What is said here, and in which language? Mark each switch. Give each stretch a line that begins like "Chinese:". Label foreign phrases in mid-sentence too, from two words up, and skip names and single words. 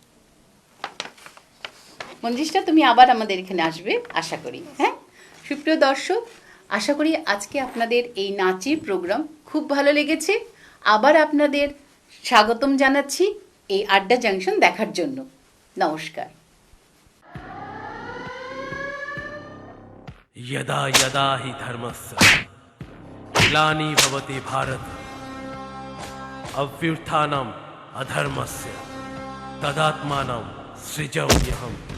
Bangla: মঞ্জিষ্ঠা, তুমি আবার আমাদের এখানে আসবে আশা করি। হ্যাঁ, সুপ্রিয় দর্শক, আশা করি আজকে আপনাদের এই নাচের প্রোগ্রাম খুব ভালো লেগেছে। আবার আপনাদের স্বাগতম জানাচ্ছি এই আড্ডা জাংশন দেখার জন্য। নমস্কার।
Sanskrit: यदा यदा हि धर्मस्य ग्लानि भवति भारत अभ्युत्थानम् अधर्मस्य तदात्मानं सृजाम्यहम्।